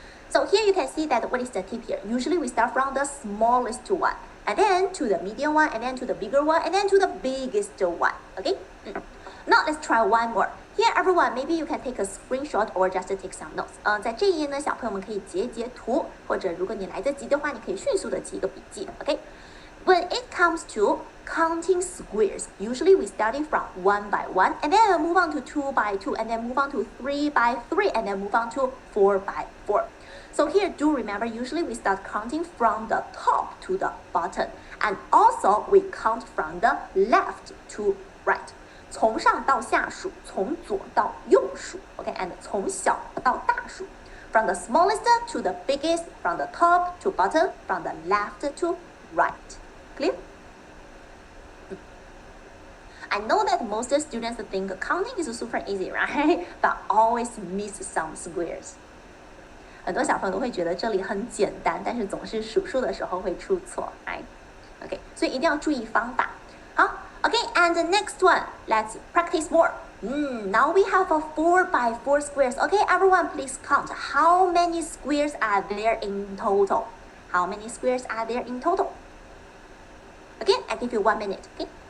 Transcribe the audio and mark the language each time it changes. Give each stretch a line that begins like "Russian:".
English: So here you can see that what is the tip here? Usually we start from the smallest one, and then to the medium one, and then to the bigger one, and then to the biggest one. Okay. Now let's try one more. Here, everyone, maybe you can take a screenshot or just take some notes.
Chinese: 在这一页呢，小朋友们可以截图，或者如果你来得及的话，你可以迅速的记一个笔记。
English: Okay. When it comes to counting squares, usually we start it from 1 by 1, and then move on to 2 by 2, and then move on to 3 by 3, and then move on to 4 by 4. So here, do remember, usually we start counting from the top to the bottom, and also we count from the left to right.
Chinese: 从上到下数，从左到右数
English: ，OK， and
Chinese: 从小到大数
English: ，from the smallest to the biggest, from the top to bottom, from the left to right. Clear? I know that most students think counting is super easy, right? But always miss some squares.
Chinese: 很多小朋友都会觉得这里很简单，但是总是数数的时候会出错 ，right? OK， 所以一定要注意方法。好。
English: Okay, and the next one, let's practice more. Now we have a 4 by 4 squares. Okay, everyone, please count. How many squares are there in total? How many squares are there in total? Again, I give you 1 minute, okay?